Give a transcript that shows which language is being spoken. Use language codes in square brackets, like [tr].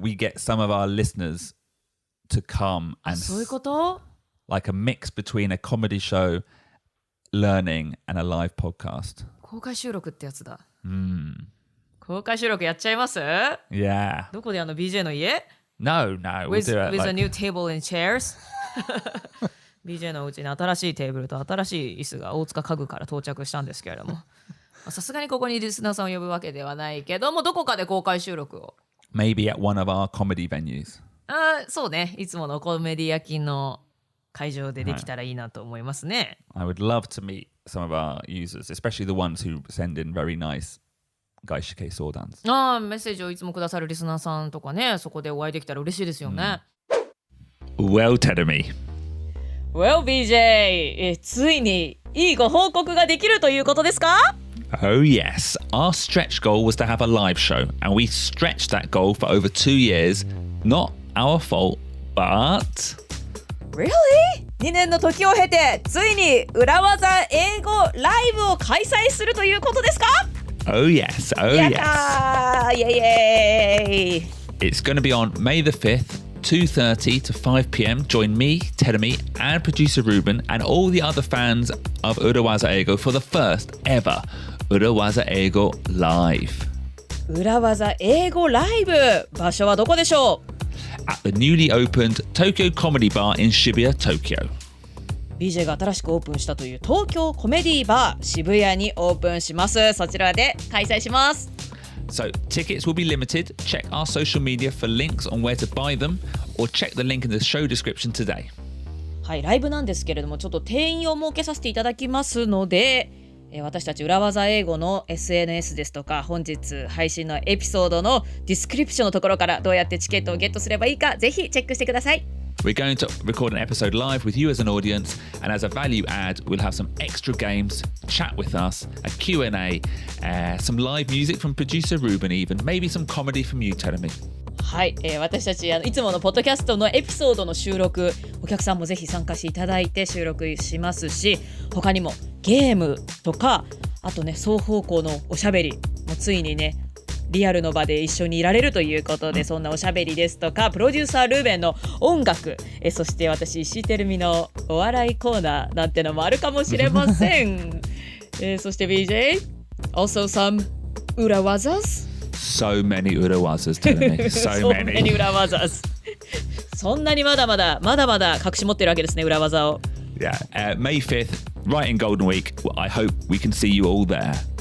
[en] we get some of our listeners to come and [ja] そういうこと？ [en] like a mix between a comedy show, learning and a live podcast. [ja] 公開収録ってやつだ。公開収録やっちゃいます？ [en] Yeah. [ja] どこでBJ の家？ [en] No. We'll with, do it with like... a new table and chairs? [ja] BJ のうちに新しいテーブルと新しい椅子が大塚家具から到着したんですけれども。さすがにここにリスナーさんを呼ぶわけではないけども、どこかで公開収録を。 [en] Maybe at one of our comedy venues. [ja] そうね。いつものコメディ焼きの会場でできたらいいなと思いますね。 [en] I would love to meet some of our users, especially the ones who send in very nice 外資系相談。 [ja] メッセージをいつもくださるリスナーさんとかね、そこでお会いできたら嬉しいですよね。 [en] Well, tell me. [ja] Well, BJ、ついにいいご報告ができるということですか？ [en] Oh yes, our stretch goal was to have a live show, and we stretched that goal for over 2 years. Not our fault, but... Really? [ja] 2年の時を経て、ついに裏技英語ライブを開催するということですか？ [en] Oh yes, oh yes. Yay! It's going to be on May the 5th, 2:30 to 5 p.m. Join me, Terumi, and producer Ruben, and all the other fans of Urawaza Eigo for the first ever Urawaza Eigo LIVE. [ja] 裏技英語ライブ、場所はどこでしょう？ [en] At the newly opened Tokyo Comedy Bar in Shibuya, Tokyo. [ja] BJ が新しくオープンしたという東京コメディバー渋谷にオープンします。そちらで開催します。 [en] So tickets will be limited. Check our social media for links on where to buy them, or check the link in the show description today. [ja] はい、ライブなんですけれども、ちょっと定員を設けさせていただきますので、私たち裏技英語の SNS ですとか、本日配信のエピソードのディスクリプションのところからどうやってチケットをゲットすればいいか、ぜひチェックしてください。 [en] We're going to record an episode live with you as an audience, and as a value add, we'll have some extra games, chat with us, a Q&A, some live music from producer Ruben even, maybe some comedy from you, Terumi. [ja] はい、私たちいつものポッドキャストのエピソードの収録、お客さんもぜひ参加していただいて収録しますし、他にもゲームとか、あとね、双方向のおしゃべりもついにね、リアルの場で一緒にいられるということで、そんなおしゃべりですとか、プロデューサールーベンの音楽、そして私石井てるみのお笑いコーナーなんてのもあるかもしれません。そして [en] BJ also some 裏技 So many urawazas, Terumi. So many [ja] 裏技そんなにまだまだ隠し持ってるわけですね、裏技を。 [en] Yeah, May 5th, right in Golden Week. I hope we can see you all there.